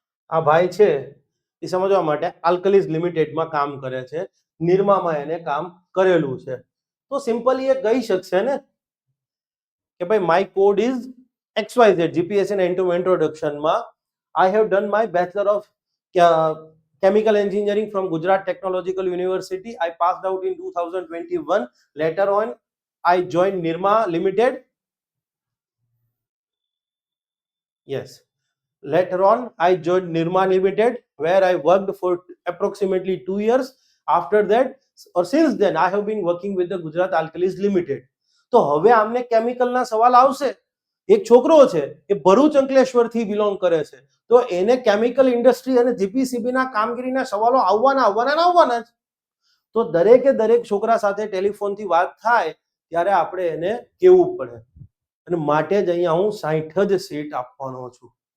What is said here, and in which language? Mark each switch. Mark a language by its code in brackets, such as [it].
[gu] આ ભાઈ છે એ સમજવા માટે આલ્કલીઝ લિમિટેડમાં કામ કરે છે, નિરમામાં એને કામ કરેલું છે, તો સિમ્પલી એ કહી શકશે ને કે ભાઈ [en] My code is XYZ. [gu] GPSC ના ઇન્ટ્રોડક્શનમાં [en] I have done my bachelor of chemical engineering from Gujarat Technological University. I passed out in 2021. Later on I joined Nirma Limited. Yes, later on I joined Nirma Limited, where I worked for approximately 2 years. After that, or since then, I have been working with the Gujarat Alkalis Limited. [gu] તો હવે આમને કેમિકલના સવાલ આવશે. એક છોકરો છે એ Bharuch અંકલેશ્વરથી belong કરે છે, તો એને કેમિકલ ઇન્ડસ્ટ્રી અને જીપીસીબી ના કામગીરીના સવાલો આવવાના જ. તો દરેકે દરેક છોકરા સાથે ટેલિફોનથી વાત થાય ત્યારે આપણે એને કહેવું પડે, અને માટે જ અહીંયા હું 60 જ સીટ આપવાનો છું.